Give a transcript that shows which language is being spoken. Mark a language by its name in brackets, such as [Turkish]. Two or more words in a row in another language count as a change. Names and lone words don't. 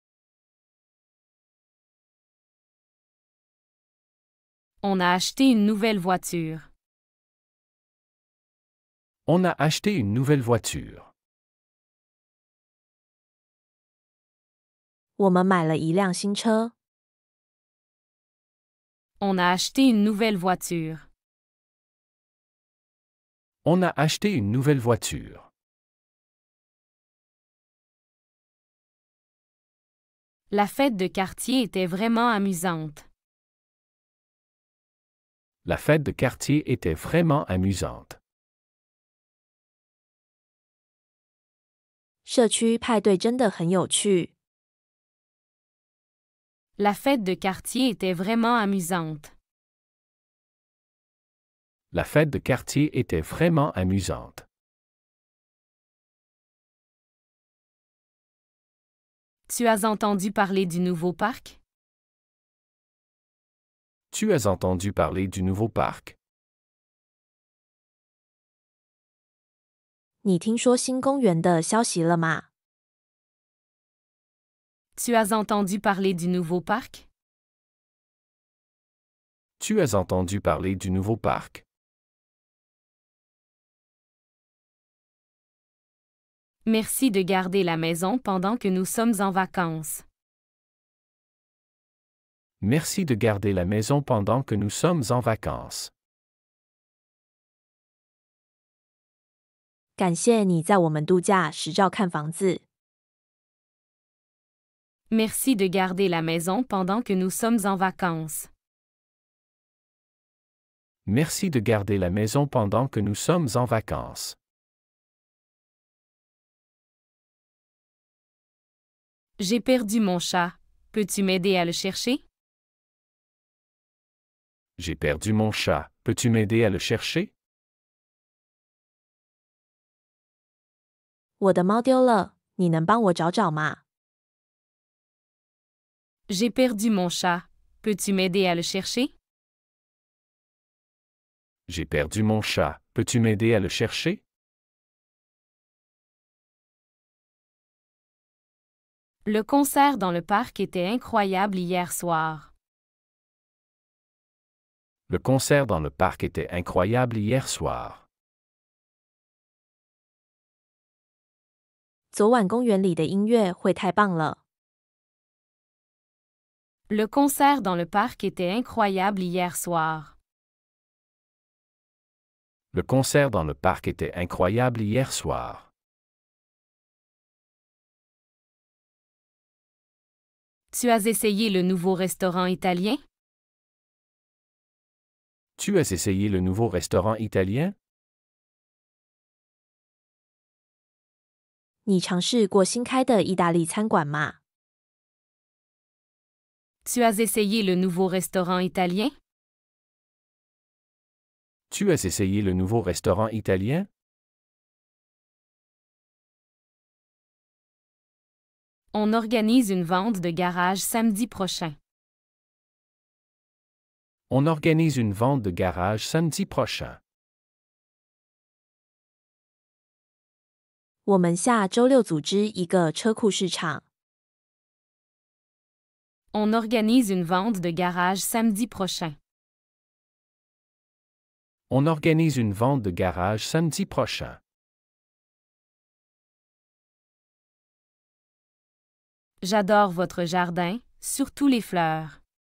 [French] On a acheté une nouvelle voiture. On a acheté une nouvelle voiture. [Chinese] 我们买了一辆新车。 [French] On a acheté une nouvelle voiture. On a acheté une nouvelle voiture. La fête de quartier était vraiment amusante. La fête de quartier était vraiment amusante. [Chinese] 社区派对真的很有趣。 [French] La fête de quartier était vraiment amusante. La fête de quartier était vraiment amusante. Tu as entendu parler du nouveau parc? Tu as entendu parler du nouveau parc? [Chinese] 你听说新公园的消息了吗？ [French] Tu as entendu parler du nouveau parc? Tu as entendu parler du nouveau parc? Merci de garder la maison pendant que nous sommes en vacances. Merci de garder la maison pendant que nous sommes en vacances. [Chinese] 感谢你在我们度假时照看房子。 [French] Merci de garder la maison pendant que nous sommes en vacances. Merci de garder la maison pendant que nous sommes en vacances. J'ai perdu mon chat. Peux-tu m'aider à le chercher? J'ai perdu mon chat. Peux-tu m'aider à le chercher? [Chinese] 我的猫丢了，你能帮我找找吗？ [French] J'ai perdu mon chat. Peux-tu m'aider à le chercher? J'ai perdu mon chat. Peux-tu m'aider à le chercher? Le concert dans le parc était incroyable hier soir. Le concert dans le parc était incroyable hier soir. [Chinese] 昨晚公园里的音乐会太棒了。 [French] Le concert dans le parc était incroyable hier soir. Le concert dans le parc était incroyable hier soir. Tu as essayé le nouveau restaurant italien? Tu as essayé le nouveau restaurant italien? [Chinese] 你尝试过新开的意大利餐馆吗？ [French] Tu as essayé le nouveau restaurant italien? Tu as essayé le nouveau restaurant italien? On organise une vente de garage samedi prochain. On organise une vente de garage samedi prochain. [Chinese] 我们下周六组织一个车库市场。 [French] On organise une vente de garage samedi prochain. On organise une vente de garage samedi prochain. J'adore votre jardin, surtout les fleurs.